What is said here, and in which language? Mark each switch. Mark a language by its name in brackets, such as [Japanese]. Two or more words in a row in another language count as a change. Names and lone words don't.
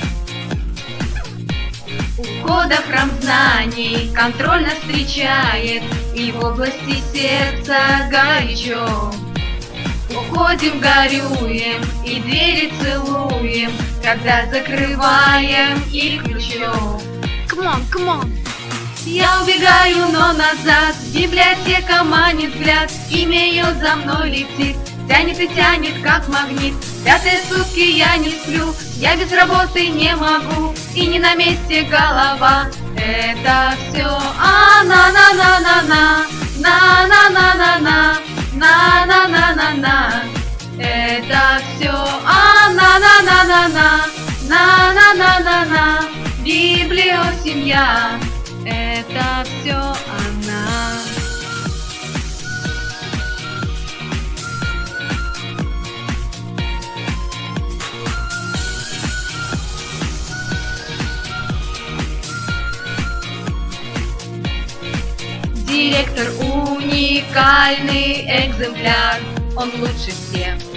[Russian] У входа в храм знаний контроль нас встречает, и в области сердца горячо. Уходим, горюем и двери целуем, когда закрываем их ключом. [English] Come on. [Russian] Я убегаю, но назад, библиотека манит взгляд, имя ее за мной летит, тянет и тянет, как магнит. Пятые сутки я не сплю, я без работы не могу, и не на месте голова. Это все на-на-на-на-на, на-на-на-на-на, на-на-на-на-на. Это все на-на-на-на-на, на-на-на-на-на. Библиосемья, это все она. Директор уникальный экземпляр, он лучше всех.